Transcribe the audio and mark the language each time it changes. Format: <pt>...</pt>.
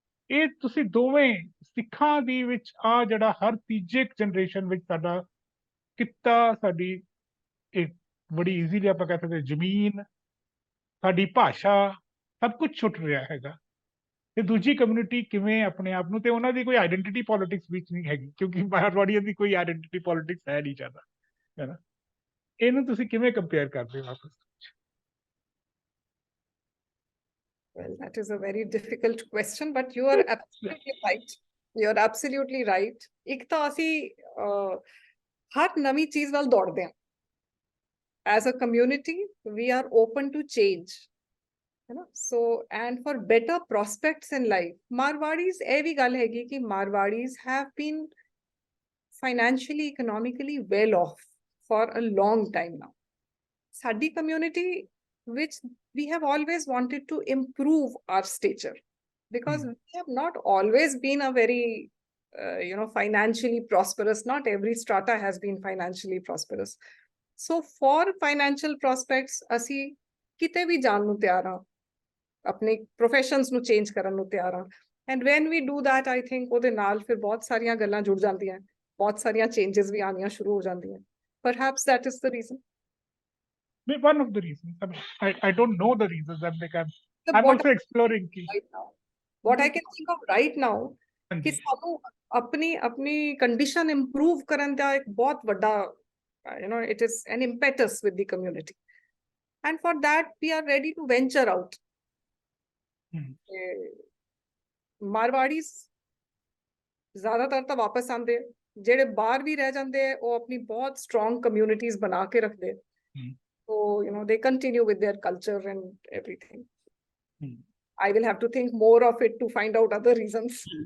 <pa>ਇਹ ਤੁਸੀਂ ਦੋਵੇਂ ਸਿੱਖਾਂ ਦੀ ਵਿੱਚ ਆ ਜਿਹੜਾ ਹਰ ਤੀਜੇ ਜਨਰੇਸ਼ਨ ਵਿੱਚ ਸਾਡਾ ਕਿੱਤਾ, ਸਾਡੀ ਇੱਕ ਬੜੀ ਈਜ਼ੀਲੀ ਆਪਾਂ ਕਹਿ ਸਕਦੇ ਜ਼ਮੀਨ, ਸਾਡੀ ਭਾਸ਼ਾ, ਸਭ ਕੁਝ ਛੁੱਟ ਰਿਹਾ ਹੈਗਾ। ਤੇ ਦੂਜੀ ਕਮਿਊਨਿਟੀ ਕਿਵੇਂ ਆਪਣੇ ਆਪ ਨੂੰ, ਤੇ ਉਹਨਾਂ ਦੀ ਕੋਈ ਆਇਡੈਂਟੀਟੀ ਪੋਲਿਟਿਕਸ ਵਿੱਚ ਨਹੀਂ ਹੈਗੀ, ਕਿਉਂਕਿ ਮਾਰਵਾੜੀਆਂ ਦੀ ਕੋਈ ਆਇਡੈਂਟੀਟੀ ਪੋਲਿਟਿਕਸ ਹੈ ਨਹੀਂ ਜ਼ਿਆਦਾ, ਹੈ ਨਾ। ਇਹਨੂੰ ਤੁਸੀਂ ਕਿਵੇਂ ਕੰਪੇਅਰ ਕਰਦੇ ਹੋ ਆਪਸ ਵਿੱਚ?</pa> <en>Well, that is a very difficult question, but you are absolutely right. You are absolutely right.</en> <pa>ਇੱਕ ਤਾਂ ਅਸੀਂ ਹਰ ਨਵੀਂ ਚੀਜ਼ ਵੱਲ ਦੌੜਦੇ ਹਾਂ।</pa> <en>As a community, we are open to change.</en> <hi>है ना?</hi> <en>So, and for better prospects in life, Marwadis</en> <pa>ਇਹ ਵੀ ਗੱਲ ਹੈਗੀ ਕਿ</pa> <en>Marwadis have been financially, economically well off for a long time now. Sadi community, which we have always wanted to improve our stature, because we have not always been a very financially prosperous. Not every strata has been financially prosperous. So for financial prospects,</en> <pa>ਅਸੀਂ ਕਿਤੇ ਵੀ ਜਾਣ ਨੂੰ ਤਿਆਰ ਹਾਂ, ਆਪਣੇ professions ਨੂੰ change ਕਰਨ ਨੂੰ ਤਿਆਰ ਹਾਂ।</pa> <en>And when we do that, I think</en> <pa>ਉਹਦੇ ਨਾਲ ਫਿਰ ਬਹੁਤ ਸਾਰੀਆਂ ਗੱਲਾਂ ਜੁੜ ਜਾਂਦੀਆਂ, ਬਹੁਤ ਸਾਰੀਆਂ changes ਵੀ ਆਉਣੀਆਂ ਸ਼ੁਰੂ ਹੋ ਜਾਂਦੀਆਂ।</pa> <en>Perhaps that is the reason. One of the reasons. I don't know the reasons. I'm also exploring. Right now, what I can think of right now,</en> <pa>ਕਿ ਸਾਨੂੰ ਆਪਣੀ condition improve ਕਰਨ ਦਾ ਇੱਕ ਬਹੁਤ ਵੱਡਾ,</pa> <en>it is an impetus with the community, and for that we are ready to venture out.</en> <pa>Marwadis ਜ਼ਿਆਦਾਤਰ ਤਾਂ ਵਾਪਸ ਆਉਂਦੇ, ਜਿਹੜੇ ਬਾਹਰ ਵੀ ਰਹਿ ਜਾਂਦੇ ਉਹ ਆਪਣੀ ਬਹੁਤ strong communities ਬਣਾ ਕੇ ਰੱਖਦੇ।</pa> <en>So, they continue with their culture and everything. I will have to think more of it to find out other reasons.</en>